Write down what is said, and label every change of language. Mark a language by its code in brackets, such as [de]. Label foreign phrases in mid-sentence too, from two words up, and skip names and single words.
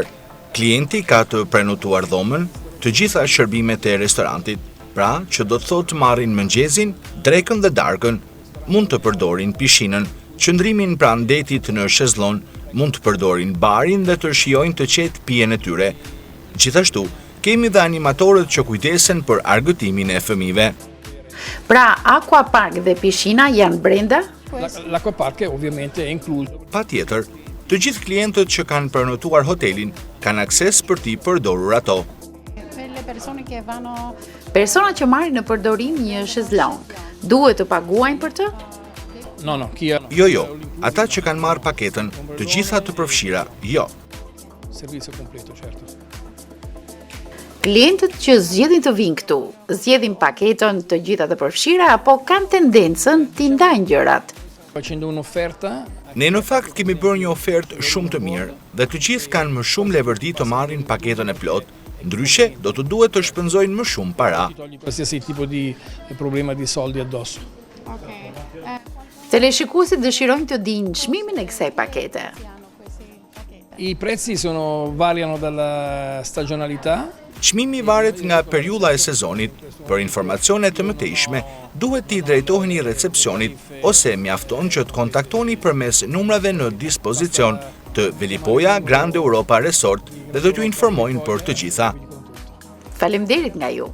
[sq] Klienti ka të prenotuar dhomën, të gjitha shërbimet e restorantit, pra që do të thotë marrin mëngjezin, drekën dhe darkën, mund të përdorin pishinën, qëndrimin pranë detit në shezllon, mund të përdorin barin dhe të shijojnë të qetë pijen e tyre. Gjithashtu, kemi dhe animatorët që kujdesen për argëtimin e fëmijëve. Pra, aquapark dhe pishina janë brenda? [it] L'acquapark ovviamente è incluso. [sq] Patjetër, të gjithë klientët që kanë prenotuar hotelin kanë akses për t'i përdorur ato. Persona që marrin në përdorim një shezlong, duhet të paguajnë për të? Jo, ata që kanë marrë paketën, të gjitha të përfshira, jo. [it] Servizio completo, certo. [sq] Klientët që zgjedhin të vinë këtu, zgjedhin paketën të gjitha të përfshira apo kanë tendencën t'i ndajnë gjërat? Ne në fakt kemi bërë një ofertë shumë të mirë dhe të gjithë kanë më shumë leverdi të marrin paketën e plot, ndryshe do të duhet të shpenzojnë më shumë para. [it] Qualsiasi tipo di problema di soldi addosso. [sq] Teleshikuesit dëshirojnë të dinë çmimin e kësaj pakete. [it] I prezzi variano dalla stagionalità. [sq] Çmimi varet nga periudha e sezonit. Për informacione të mëtejshme, duhet t'i drejtoheni recepcionit ose mjafton që të kontaktoni përmes numrave në dispozicion të Velipoja Grand Europa Resort dhe do t'ju informojnë për të gjitha. Faleminderit nga ju.